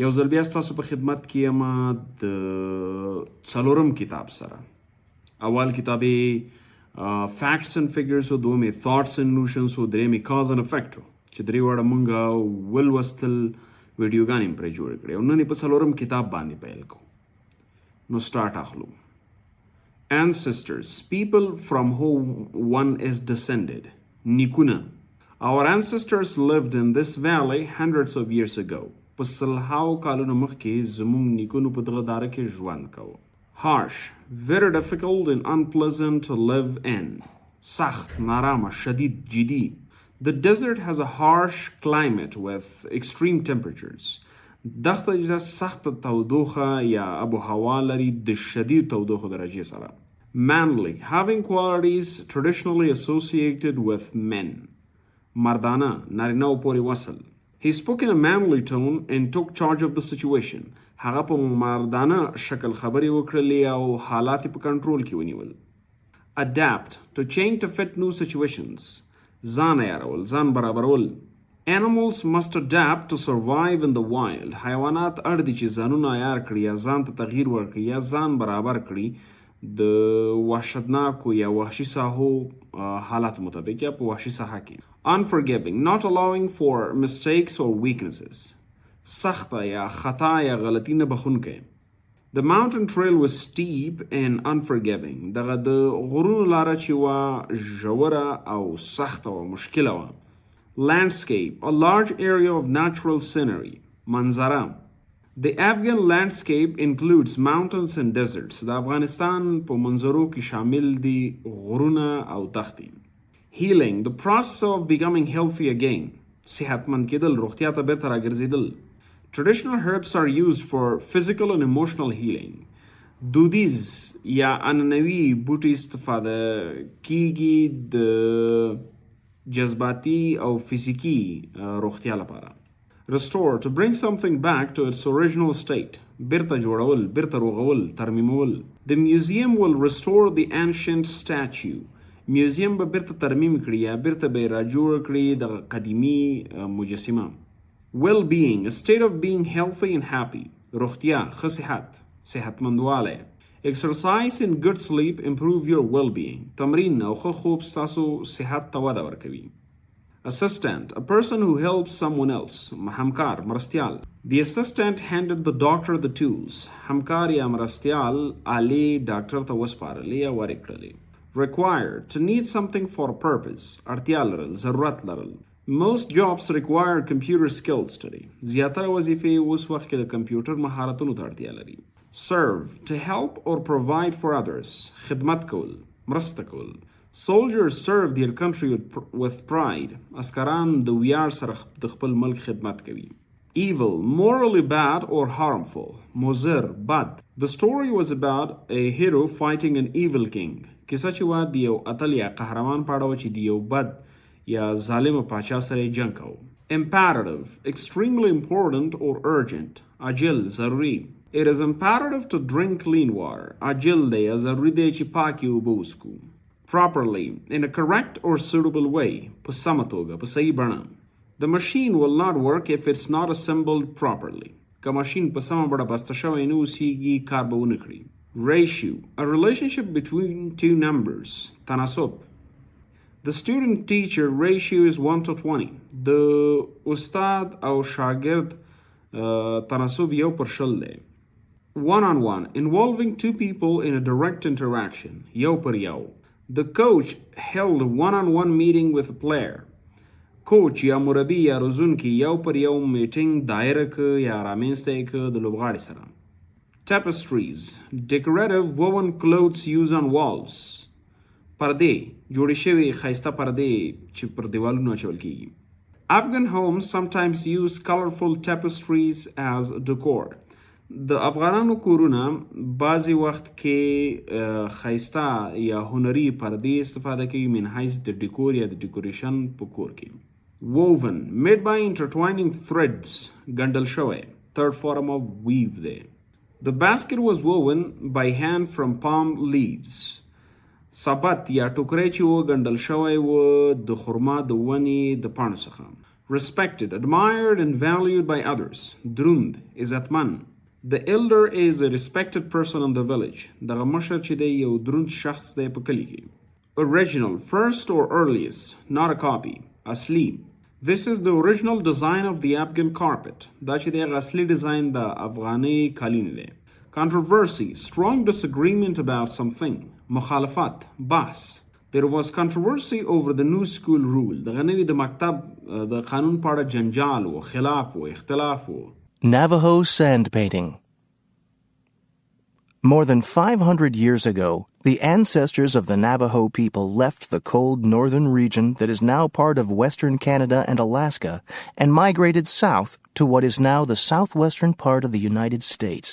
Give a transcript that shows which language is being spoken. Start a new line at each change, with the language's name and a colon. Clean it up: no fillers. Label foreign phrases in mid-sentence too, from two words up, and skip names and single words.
Pashto: یو ځل بیا ستاسو په خدمت کې یم د څلورم کتاب سره. اول کتاب یې فیکټس اینډ فیګرز و، دوم یې تھاټس اینډ نوشنز و، دریم یې کاز اینډ افیکټ و چې درې واړه مونږ ولوستل، ویډیوګانې مې پرې جوړې کړې او نن یې په څلورم کتاب باندې پیل کوو. نو سټارټ اخلو.
English: Ancestors, people from whom one is descended.
Pashto: نیکونه.
English: Our ancestors lived in this valley hundreds of years ago.
Pashto: په سلهاو کالونو مخکې زموږ نیکونو په دغه داره کې ژوند کوو.
English: Harsh, very difficult and unpleasant to live in.
Pashto: سخت، نارامه، شدید، جدي.
English: The desert has a harsh climate with extreme temperatures.
Pashto: دښته چې سخت تودوخه یا ابو هوا لري د شدید تودوخه درجې سره.
English: Manly, having qualities traditionally associated with men.
Pashto: مردانه، نارینه او پورې وصل.
English: He spoke in a manly tone and took charge of the situation.
Pashto: هغه په مردانه شکل خبرې وکړلې او حالات په کنټرول کې ونیول.
English: Adapt, to change to fit new situations.
Pashto: ځان عیارول، ځان برابرول.
English: Animals must adapt to survive in the wild.
Pashto: حیوانات اړ دي چې ځانونه عیار کړي یا ځان ته تغییر ورکړي یا ځان برابر کړي د وحشتناکو یا وحشي ساحو حالات مطابق یا په وحشي ساحه کې.
English: Unforgiving, not allowing for mistakes or weaknesses.
Pashto: سخته یا خطا یا غلطی نه بخونکی.
English: The mountain trail was steep and unforgiving.
Pashto: دغه د غرونو لاره چې وه ژوره او سخته وه، مشکله وه.
English: Landscape, a large area of natural scenery.
Pashto: منظره.
English: The Afghan landscape includes mountains and deserts.
Pashto: د افغانستان په منظرو کې شامل دي غرونه او دښتې.
English: Healing, the process of becoming healthy again.
Pashto: صحتمند کېدل، روغتیا ته بیرته راګرځېدل.
English: Traditional herbs are used for physical and emotional healing.
Pashto: دودیز یا عنعنوي بوټي استفاده کیږي د جذباتي او فزیکي روغتیا لپاره.
English: Restore, to bring something back to its original state.
Pashto: بیرته جوړول، بیرته روغول، ترمیمول.
English: The museum will restore the ancient statue.
Pashto: میوزیم به بیرته ترمیم کړي یا بیرته به را جوړ کړي د قدیمي مجسمه.
English: Well-being, a state of being healthy and happy.
Pashto: روغتیا، ښه صحت، صحتمندوالی.
English: Exercise and good sleep improve your well-being.
Pashto: تمرین او ښه خوب ستاسو صحت ته وده ورکوي.
English: Assistant, a person who helps someone else.
Pashto: همکار، مرستیال.
English: The assistant handed the doctor the tools.
Pashto: همکار یا مرستیال آلې ډاکټر ته وسپارلې یا ورې کړلې.
English: Required, to need something for a purpose.
Pashto: اړتیا لرل، ضرورت لرل.
English: Most jobs require computer skills today.
Pashto: زیاتره وظیفې اوس وخت کې د کمپیوټر مهارتونو ته اړتیا لري.
English: Serve, to help or provide for others.
Pashto: خدمت کول، مرسته کول.
English: Soldiers serve their country with pride.
Pashto: عسکران د ویاړ سره د خپل ملک خدمت کوي.
English: Evil, morally bad or harmful.
Pashto: مضر، بد.
English: The story was about a hero fighting an evil king.
Pashto: کیسه چې وه د یو اتل یا قهرمان په اړه وه چې د یو بد یا ظالمه پاچا سره یې جنګ کوو.
English: Imperative, extremely important or urgent.
Pashto: عاجل، ضروري.
English: It is imperative to drink clean water.
Pashto: عاجل دی یا ضروري دی چې پاکې اوبه وڅښو.
English: Properly, in a correct or suitable way.
Pashto: په سمه توګه، په صحیح بڼه.
English: The machine will not work if it's not assembled properly.
Pashto: که ماشین په سمه بڼه بسته شوی نه اوسیږي، کار به ونه کړي.
English: Ratio, a relationship between two numbers.
Pashto: تناسب.
English: The student-teacher ratio is 1 to 20.
Pashto: د استاد او شاگرد تناسب 1:1 دی.
English: One-on-one, involving two people in a direct interaction.
Pashto: 1:1.
English: The coach held a one-on-one meeting with a player.
Pashto: کوچ یا مربی یا روزونکي 1:1 میټینګ دایره که یا رامنځته که د لوبغاړي سره.
English: Tapestries, decorative woven clothes used on walls.
Pashto: پردې، جوړې شوې ښایسته پردې چې پر دیوالونو اچول کیږي.
English: Afghan homes sometimes use colorful tapestries as decor.
Pashto: د افغانانو کورونه بعضې وخت کې ښایسته یا هنري پردې استفاده کوي من حیث د ډیکور یا د ډیکوریشن په کور کې.
English: Woven, made by intertwining threads.
Pashto: ګنډل شوی.
English: Third form of weave دی. The basket was woven by hand from palm leaves.
Pashto: سبت یا ټوکری چې و ګنډل شوی و د خرما د ونې د پاڼو څخه.
English: Respected, admired and valued by others.
Pashto: دروند، عزتمن.
English: The elder is a respected person in the village.
Pashto: دغه مشر چې دی یو دروند شخص دی په کلی کې.
English: Original, first or earliest, not a copy.
Pashto: اصلي.
English: This is the original design of the Afghan carpet.
Pashto: دا چې دی هغه اصلي ډیزاین د افغاني قالین دی.
English: Controversy, strong disagreement about something.
Pashto: مخالفت، بحث.
English: There was controversy over the new school rule.
Pashto: دغه نوی د مکتب د قانون په اړه جنجال و، خلاف و، اختلاف و.
English: Navajo sand painting. More than 500 years ago, the ancestors of the Navajo people left the cold northern region that is now part of western Canada and Alaska and migrated south to what is now the southwestern part of the United States.